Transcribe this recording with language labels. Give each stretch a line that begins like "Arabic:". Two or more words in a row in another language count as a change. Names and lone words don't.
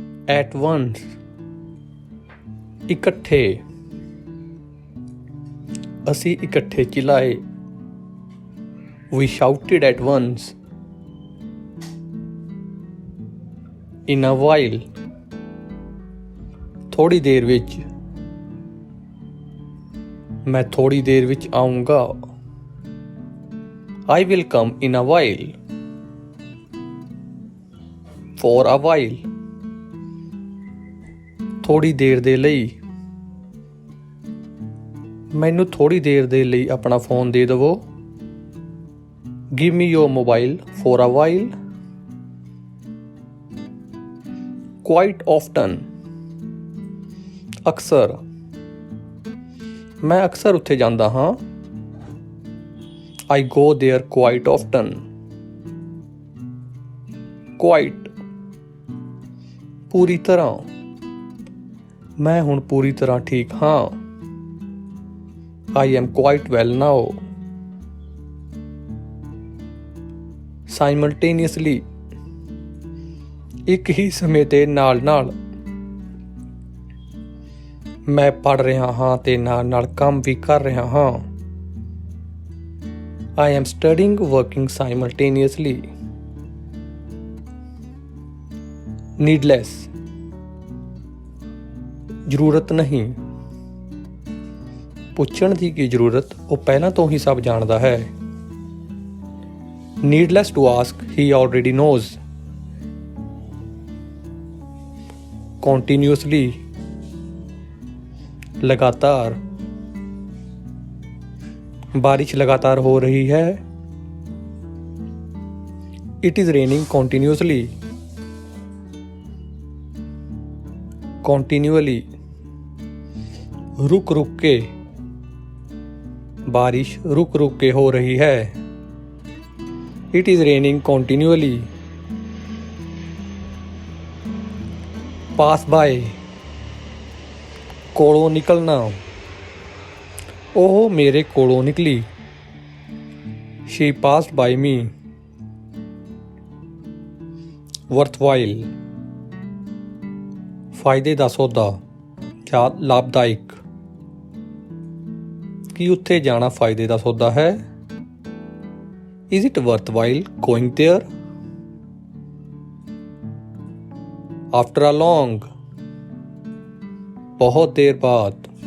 English: At once,
Punjabi: ਇਕੱਠੇ, ਅਸੀਂ ਇਕੱਠੇ ਚਿਲਾਏ।
English: We shouted at once. In a while,
Punjabi: ਥੋੜ੍ਹੀ ਦੇਰ ਵਿੱਚ, ਮੈਂ ਥੋੜ੍ਹੀ ਦੇਰ ਵਿੱਚ ਆਊਂਗਾ।
English: I will come in a while. For a while,
Punjabi: ਥੋੜ੍ਹੀ ਦੇਰ ਦੇ ਲਈ, ਮੈਨੂੰ ਥੋੜ੍ਹੀ ਦੇਰ ਦੇ ਲਈ ਆਪਣਾ ਫੋਨ ਦੇ ਦੇਵੋ।
English: Give me your mobile for a while. Quite often,
Punjabi: ਅਕਸਰ, ਮੈਂ ਅਕਸਰ ਉੱਥੇ ਜਾਂਦਾ ਹਾਂ।
English: I go there quite often. Quite,
Punjabi: ਪੂਰੀ ਤਰ੍ਹਾਂ, ਮੈਂ ਹੁਣ ਪੂਰੀ ਤਰ੍ਹਾਂ ਠੀਕ ਹਾਂ।
English: I am quite well now. Simultaneously,
Punjabi: ਇੱਕ ਹੀ ਸਮੇਂ ਤੇ ਨਾਲ-ਨਾਲ, ਮੈਂ ਪੜ੍ਹ ਰਿਹਾ ਹਾਂ ਤੇ ਨਾਲ-ਨਾਲ ਕੰਮ ਵੀ ਕਰ ਰਿਹਾ ਹਾਂ।
English: I am studying working simultaneously. Needless,
Punjabi: ਜ਼ਰੂਰਤ ਨਹੀਂ, ਪੁੱਛਣ ਦੀ ਕੀ ਜ਼ਰੂਰਤ, ਉਹ ਪਹਿਲਾਂ ਤੋਂ ਹੀ ਸਭ ਜਾਣਦਾ ਹੈ।
English: Needless to ask, he already knows. Continuously,
Punjabi: ਲਗਾਤਾਰ, ਬਾਰਿਸ਼ ਲਗਾਤਾਰ ਹੋ ਰਹੀ ਹੈ।
English: It is raining continuously. Continually,
Punjabi: ਰੁਕ ਰੁਕ ਕੇ, ਬਾਰਿਸ਼ ਰੁਕ ਰੁਕ ਕੇ ਹੋ ਰਹੀ ਹੈ।
English: It is raining continually. Pass by,
Punjabi: ਕੋਲੋਂ ਨਿਕਲਣਾ, ਉਹ ਮੇਰੇ ਕੋਲੋਂ ਨਿਕਲੀ।
English: She passed by me. Worthwhile,
Punjabi: ਫਾਇਦੇ ਦਾ ਸੌਦਾ ਜਾਂ ਲਾਭਦਾਇਕ। ਕੀ ਉੱਥੇ ਜਾਣਾ ਫਾਇਦੇ ਦਾ ਸੌਦਾ ਹੈ?
English: Is it worthwhile going there? After a long,
Punjabi: ਬਹੁਤ ਦੇਰ ਬਾਅਦ।